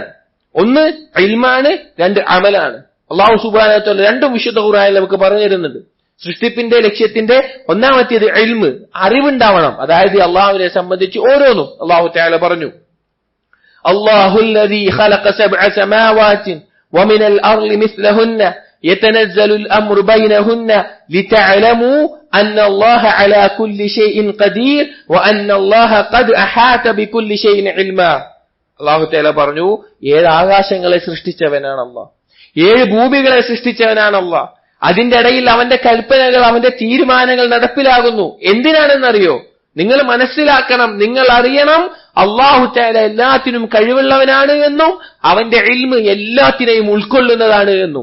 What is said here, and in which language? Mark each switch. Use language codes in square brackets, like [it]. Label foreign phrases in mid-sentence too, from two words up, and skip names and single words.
[ml] ഒന്ന് ഇൽമാണ്, രണ്ട് അമലാണ്. അല്ലാഹു സുബ്ഹാനഹു വ തആല രണ്ടും വിശുദ്ധ ഖുർആനിൽ നമുക്ക് പറഞ്ഞു തരുന്നുണ്ട്. സൃഷ്ടിപ്പിന്റെ ലക്ഷ്യത്തിന്റെ ഒന്നാമത്തേത് ഇൽമ്, അറിവുണ്ടാവണം. അതായത് അള്ളാഹുവിനെ സംബന്ധിച്ച് ഓരോന്നും അല്ലാഹു തആല പറഞ്ഞു, [ar] الله الذي خلق سبع سماوات ومن الأرض مثلهن يتنزل الأمر بينهن لتعلموا أن الله على كل شيء قدير وأن الله قد أحاط بكل شيء علما. [ml] അല്ലാഹു തആല പറഞ്ഞു, 7 ആകാശങ്ങളെ സൃഷ്ടിച്ചവനാണ് അല്ലാഹ്, 7 ഭൂമികളെ സൃഷ്ടിച്ചവനാണ് അല്ലാഹ്. അതിന്റെ ഇടയിൽ അവന്റെ കൽപ്പനകൾ, അവന്റെ തീരുമാനങ്ങൾ നടപ്പിലാകുന്നു. എന്തിനാണെന്നറിയോ? നിങ്ങൾ മനസ്സിലാക്കണം, നിങ്ങൾ അറിയണം അല്ലാഹു തആല എല്ലാത്തിനും കഴിവുള്ളവനാണ് എന്നും അവന്റെ ഇൽമ് എല്ലാത്തിനെയും ഉൾക്കൊള്ളുന്നതാണ് എന്നും.